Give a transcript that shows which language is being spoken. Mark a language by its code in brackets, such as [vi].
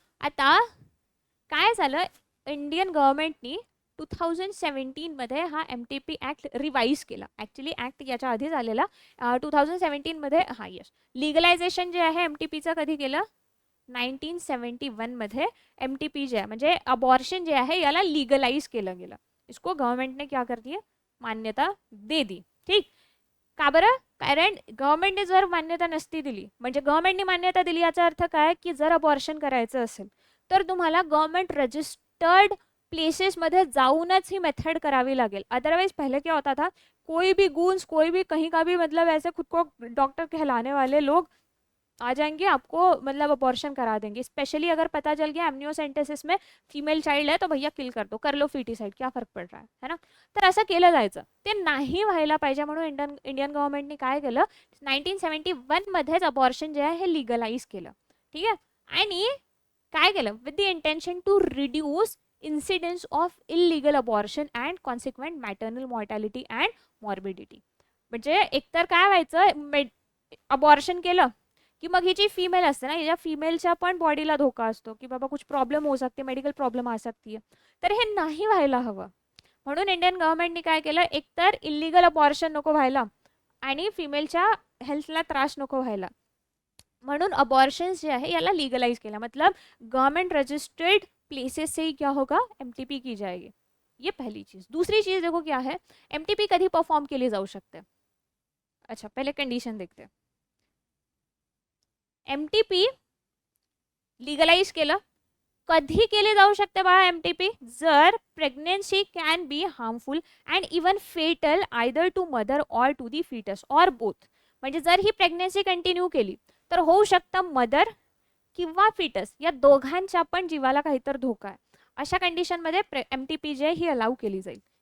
[mr] आता काय झालं, इंडियन गव्हर्नमेंटनी 2017मध्ये हा MTP ॲक्ट रिवाईज केला. ॲक्च्युली ॲक्ट याच्या आधी झालेला 2017मध्ये. हां यस, लिगलायझेशन जे आहे MTPचं कधी केलं, 1971मध्ये MTP जे आहे म्हणजे अबॉर्शन जे आहे याला लिगलाइज केलं गेलं. [hi] इसको गवर्नमेंट ने क्या कर दिया, मान्यता दे दी. [mr] ठीक. का बरं, कारण गव्हर्नमेंटने जर मान्यता नसती दिली, म्हणजे गव्हर्नमेंटने मान्यता दिली याचा अर्थ काय की जर अबॉर्शन करायचं असेल तर तुम्हाला गवर्नमेंट रजिस्टर्ड प्लेसेसमध्ये जाऊनच ही मेथड करावी लागेल. [hi] अदरवाइज पहले क्या होता था, कोई भी गूंस कोई भी कहीं का भी मतलब ऐसे खुद को डॉक्टर कहलाने वाले लोग आ जाएंगे, आपको मतलब अबॉर्शन करा देंगे. स्पेशली अगर पता चल गया एमनियोसेंटेसिस में फीमेल चाइल्ड है तो भैया किल कर दो, कर लो फिटिसाइड, क्या फरक पड रहा है ना. [mr] तर असं केलं जायचं, ते नाही व्हायला पाहिजे म्हणून इंडियन गव्हर्नमेंटने काय केलं, 1971मध्येच अबॉर्शन जे आहे हे लिगलाइज केलं. ठीक आहे. आणि काय केलं, [en] With the intention to reduce incidence of illegal abortion and consequent maternal mortality and morbidity. [mr] म्हणजे एकतर काय व्हायचं, अबॉर्शन केलं की मग ही जी फीमेल असते ना, या फीमेलच्या पण बॉडीला धोका असतो की बाबा [hi] कुछ प्रॉब्लेम हो सकते, मेडिकल प्रॉब्लेम आ सकती है. [mr] तर हे नाही व्हायला हवं म्हणून इंडियन गव्हर्नमेंटने काय केलं, एकतर इलिगल अबॉर्शन नको व्हायला आणि फिमेलच्या हेल्थला त्रास नको व्हायला, म्हणून अबॉर्शन्स जे आहे याला लीगलाइज केला, [hi] मतलब गवर्नमेंट रजिस्टर्ड प्लेसेस से ही क्या होगा, एमटीपी की जाएगी। ये पहली चीज। दूसरी चीज देखो क्या है, [mr] एमटीपी कधी परफॉर्म केली जाऊ शकते। [hi] अच्छा, पहले कंडिशन देखते हैं। [mr] एमटीपी लीगलाइज केलं, कधी केले जाऊ शकते बाळा एमटीपी, जर [en] Pregnancy can be harmful and even fatal either to mother or to the fetus or both. [mr] म्हणजे जर ही प्रेग्नेन्सी कंटिन्यू केली तर होऊ शकतं मदर किंवा फिटस या दोघांच्या पण जीवाला काहीतरी धोका आहे, अशा कंडिशनमध्ये एमटीपी जे ही अलाउ केली जाईल।